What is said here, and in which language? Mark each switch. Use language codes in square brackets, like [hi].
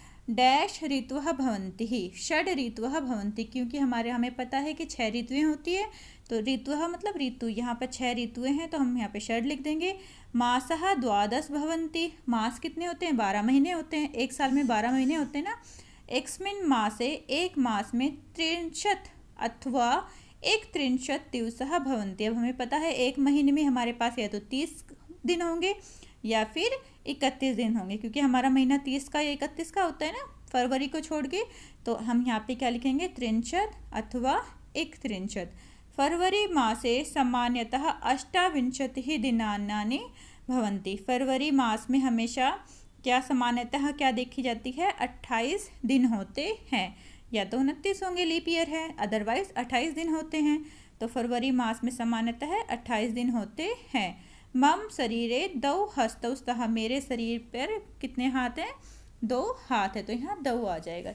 [hi] Dash ऋतुः भवन्ति ही, [sa] षड ऋतुः भवन्ति, [hi] क्योंकि हमें पता है कि 6 ऋतुएं होती है, तो ऋतुः मतलब ऋतु, यहाँ पर 6 ऋतुएं हैं तो हम यहाँ पे षड लिख देंगे। [sa] मासः द्वादश भवन्ति, [hi] मास कितने होते हैं, 12 महीने होते हैं, एक साल में 12 महीने होते हैं ना। [sa] एकस्मिन् मासे, [hi] एक मास में [sa] 63 अथवा 31 दिवसः भवन्ति। [hi] अब हमें पता है एक महीने में हमारे पास या तो 30 दिन होंगे या फिर 31 दिन होंगे, क्योंकि हमारा महीना 30 का या 31 का होता है ना, फरवरी को छोड़ के। तो हम यहाँ पे क्या लिखेंगे, 63 [sa] अथवा [hi] 31। [sa] फरवरी मासे सामान्यतः 28 दिनानि भवन्ति। [hi] फरवरी मास में हमेशा क्या सामान्यतः क्या देखी जाती है, 28 दिन होते हैं, या तो 29 होंगे, लीप ईयर है, अदरवाइज 28 दिन होते हैं। तो फरवरी मास में सामान्यतः 28 दिन होते हैं। [sa] मम शरीरे 2 हस्तौ स्तः, [hi] मेरे शरीर पर कितने हाथ हैं, 2 हाथ है, तो यहाँ 2 आ जाएगा।